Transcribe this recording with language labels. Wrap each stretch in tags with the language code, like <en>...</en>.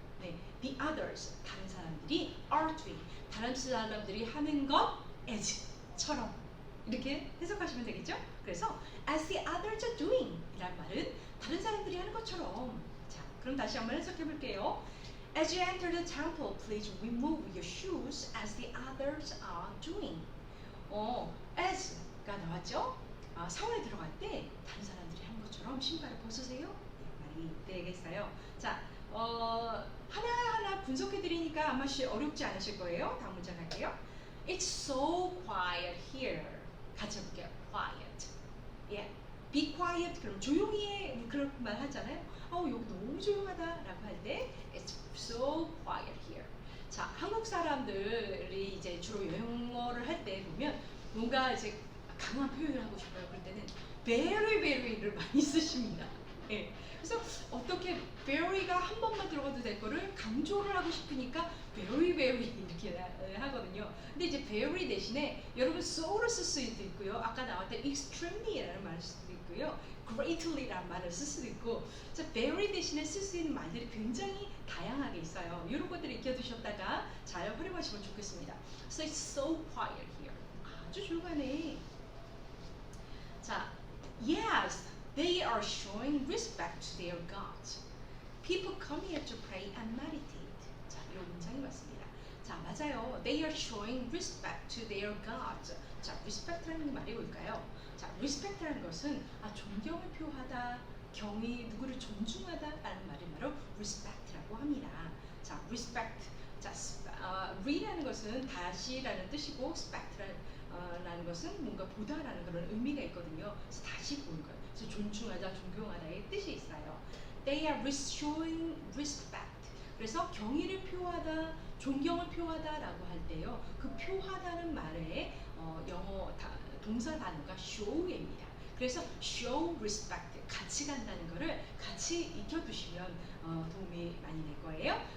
<ko>네,</ko> <en>the others,</en> <ko>다른 사람들이</ko> <en>are doing,</en> <ko>다른 사람들이 하는 것 as처럼 이렇게 해석하시면 되겠죠? 그래서</ko> <en>as the others are doing</en> <ko>이란 말은 다른 사람들이 하는 것처럼. 자, 그럼 다시 한번 해석해 볼게요.</ko> <en>As you enter the temple, please remove your shoes as the others are doing.</en> <ko>as가 나왔죠? 사원에 들어갈 때 다른 사람들이 하는 것처럼 신발을 벗으세요. 말이 되겠어요. 자, 하나하나 분석해 드리니까 아마 어렵지 않으실 거예요. 다음 문장 갈게요.</ko> <en>It's so quiet here.</en> <ko>같이 해볼게요.</ko> <en>Quiet. Be quiet.</en> <ko>그럼 조용히 해. 그런 말 하잖아요. 여기 너무 조용하다라고 할 때</ko> <en>It's so quiet here.</en> <ko>자, 한국 사람들이 이제 주로 영어를 할 때 보면 뭔가 이제 강한 표현을 하고 싶어요. 그럴 때는 very very를 많이 쓰십니다. 예. 그래서 어떻게 very가 한 번만 들어가도 될 거를 강조를 하고 싶으니까 very 이렇게 하거든요. 근데 이제 very 대신에 여러분 so를 쓸 수도 있고요. 아까 나왔던 extremely라는 말을 쓸 수도 있고요. greatly라는 말을 쓸 수도 있고, 자, very 대신에 쓸 수 있는 말들이 굉장히 다양하게 있어요. 이런 것들을 익혀두셨다가 잘 활용하시면 좋겠습니다.</ko> <en>So it's so quiet here.</en> <ko>아주 조용하네.</ko> <en>자, yes, they are showing respect to their gods. People come here to pray and meditate.</en> <ko>자, 이런 문장이 맞습니다. 자, 맞아요.</ko> <en>They are showing respect to their gods.</en> <ko>자, respect라는 말이 뭘까요? 자, respect라는 것은 존경을 표하다, 경의, 누구를 존중하다라는 말이 바로 respect라고 합니다. 자, respect. 자, re라는 것은 다시라는 뜻이고, respect라는 것은 뭔가 보다라는 그런 의미가 있거든요. 그래서 다시 보는 거예요. 그래서 존중하다, 존경하다의 뜻이 있어요.</ko> <en>They are showing respect.</en> <ko>그래서 경의를 표하다, 존경을 표하다라고 할 때요. 그 표하다는 말에 영어 동사 단어가 show입니다. 그래서 show respect, 같이 간다는 거를 같이 익혀두시면 도움이 많이 될 거예요.</ko>